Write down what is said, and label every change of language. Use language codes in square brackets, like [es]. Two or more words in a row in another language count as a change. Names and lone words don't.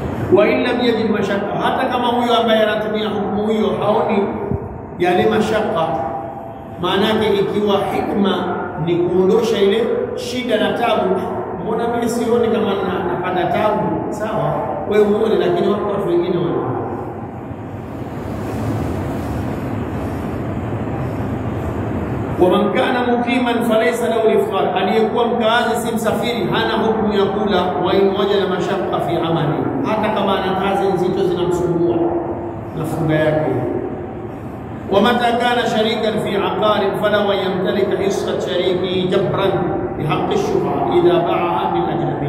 [ar] وإلا يجد مشقة, [sw] hata kama huyo ambaye anatumia hukumu hiyo haoni yale mashaqqa, maana yake ikiwa hikma ni kuondosha ile shida na tabu, mbona mimi sioni kama napata tabu? Sawa, wewe uone, lakini watu wengine wana. [ar] ومن كان مقيما فليس له الافطار، [sw] aliyekuwa mkaazi si msafiri hana hukumu ya kula. [ar] وإن وجد مشقة في عمل, [sw] hata kama ana kazi nzito zinamsumbua na funga yake. [ar] ومتى كان شريكا في عقار فله يتملك حصة شريك جبرا بحق الشفعة إذا باعها من أجنبي,